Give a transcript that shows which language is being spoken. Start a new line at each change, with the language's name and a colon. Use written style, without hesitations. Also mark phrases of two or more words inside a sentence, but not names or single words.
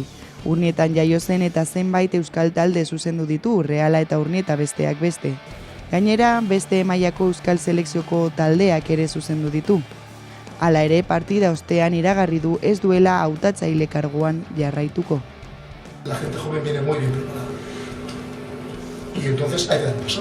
Basque: Urnietan jaio zen eta zenbait euskal talde zuzendu ditu, Reala eta Urnieta besteak beste. Gainera, beste mailako euskal selekzioko taldeak ere zuzendu ditu. Hala ere, partida ostean iragarri du ez duela hautatzaile karguan jarraituko.
Spanish: La gente joven viene muy bien preparada. Y entonces hay que dar paso.